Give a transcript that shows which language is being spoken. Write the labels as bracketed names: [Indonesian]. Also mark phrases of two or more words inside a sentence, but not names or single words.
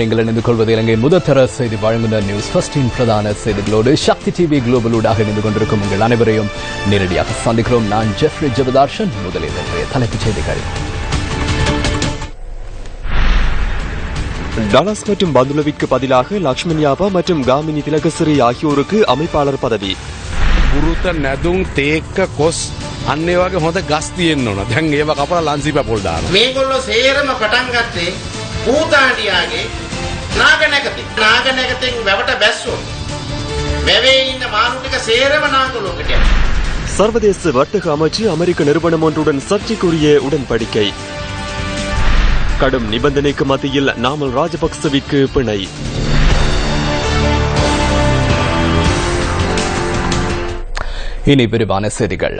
[Tamil] நீங்கள் இணைந்து கொள்வது இலங்கை முதற்தர செய்தி வழங்குனர் நியூஸ் ஃபர்ஸ்டின் பிரதான செய்திகளோடு சக்தி டிவி குளோபலூடாக இணைந்து கொண்டிருக்கும் உங்கள் அனைவரையும் நேரடியாக சந்திக்கிறோம். நான் ஜெஃப்ரி ஜெபதார்ஷன். முதலில் இன்றைய தலைப்புச் செய்திகள். டலஸ் மற்றும் பந்துலவிற்கு பதிலாக லக்ஷ்மண் யாபா மற்றும் காமினி திலகசிறி ஆகியோருக்கு அமைப்பாளர் பதவி. [Sinhala] පුරුත නැදුම් තේක්ක කොස් අන්න ඒ වගේ හොඳ ගස් තියෙන්න ඕන. දැන් ඒව කපලා ලන්සි පැපොල් දානවා. මේගොල්ලෝ සේරම පටන් ගත්තේ பூதாண்டியாගේ නාගනැගතෙන් වැවට බැස්සෝ. වැවේ ඉන්න මානු ටික සේරම නාගලෝකට යනවා. [Tamil] சர்வதேச வர்த்தக அமைச்சு அமெரிக்க நிறுவனம் ஒன்றுடன் சர்ச்சைக்குரிய உடன்படிக்கை. கடும் நிபந்தனைக்கு மத்தியில் நாமல் ராஜபக்சவிற்கு பிணை. இனி விரிவான செய்திகள்.